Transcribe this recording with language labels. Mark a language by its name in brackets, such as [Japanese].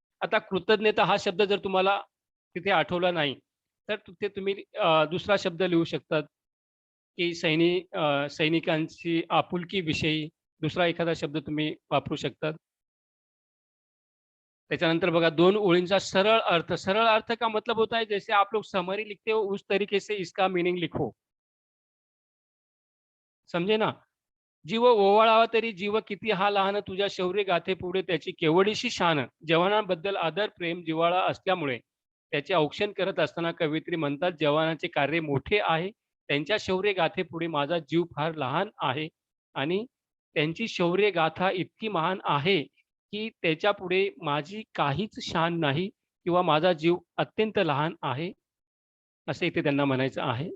[Marathi] आता कृतज्ञता हा शब्द जर तुम्हाला तिथे आठवला नाही, तर तिथे तुम्ही दुसरा शब्द लिहू शकतात की सैनिकांची आपुलकीविषयी दुसरा एखादा शब्द तुम्ही वापरू शकतात. त्याच्यानंतर बघा 2 ओळींचा सरळ अर्थ. [Hindi] सरळ अर्थ का मतलब होता है जैसे आप लोग समरी लिखते हो उस तरीके से इसका मीनिंग लिखो. [Marathi] समजे ना? जीव ओवाळावा तरी जीव किती हा लहान तुझ्या शौर्य गाथेपुढे त्याची केवढीशी शान. जवानांबद्दल आदर, प्रेम, जिव्हाळा असल्यामुळे त्याचे औक्षण करत असताना कवयित्री म्हणतात, जवानांचे कार्य मोठे आहे. त्यांच्या शौर्य गाथेपुढे माझा जीव फार लहान आहे आणि त्यांची शौर्य गाथा इतकी महान आहे, की त्याच्यापुढे माझी काहीच शान नाही किंवा माझा जीव अत्यंत लहान आहे, असं इथे त्यांना म्हणायचं आहे.